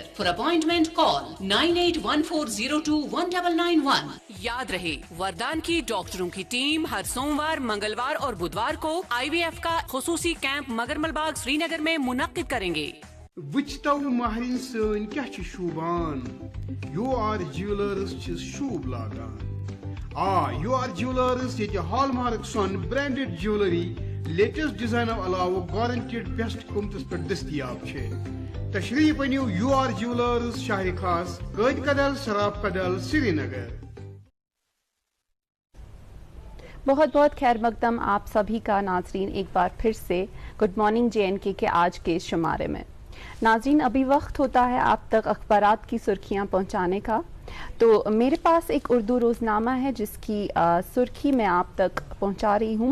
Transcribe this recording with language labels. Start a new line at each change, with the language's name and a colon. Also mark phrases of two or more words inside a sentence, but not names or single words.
English: For appointment call 9814021991.
Urdu: یاد رہے وردان کی ڈاکٹروں کی ٹیم ہر سوموار منگلوار اور بدوار کو آئی وی ایف کا خصوصی کیمپ مگرمل باغ سری نگر میں منعقد کریں گے.
Kashmiri: وچتو مہرین سن کیا چھ شوبان یو آر جیولرز چھ شوب لاگان. یو آر جیولرز یہ ہال مارک سون
English: branded jewellery latest design
Kashmiri: علاوہ
English: guaranteed best
Kashmiri: قیمتس پہ دستیاب ہے. تشریف انیو یو آر جیولرز شہر خاص قید کدل سراف کدل سری نگر.
Urdu: بہت بہت خیر مقدم آپ سبھی کا ناظرین ایک بار پھر سے گڈ مارننگ جے اینڈ کے آج کے اس شمارے میں. ناظرین ابھی وقت ہوتا ہے آپ تک اخبارات کی سرخیاں پہنچانے کا. تو میرے پاس ایک اردو روزنامہ ہے جس کی سرخی میں آپ تک پہنچا رہی ہوں.